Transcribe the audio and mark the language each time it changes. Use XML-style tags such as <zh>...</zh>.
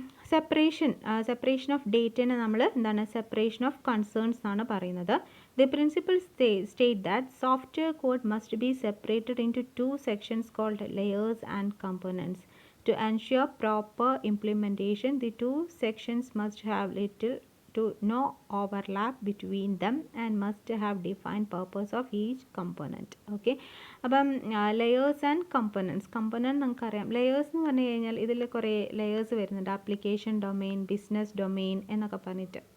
<ml>Separation of ഡേറ്റനെ നമ്മൾ എന്താണ് separation of concerns എന്നാണ് പറയുന്നത്.</ml> <en>The principle state that software code must be separated into 2 sections called layers and components. To ensure proper implementation, the 2 sections must have little to no overlap between them and must have defined purpose of each component.</en> <ml>Okay, അപ്പം layers and components നമുക്കറിയാം. Layers എന്ന് പറഞ്ഞു കഴിഞ്ഞാൽ ഇതിൽ കുറേ layers വരുന്നുണ്ട്, application domain, business domain എന്നൊക്കെ പറഞ്ഞിട്ട്.</ml>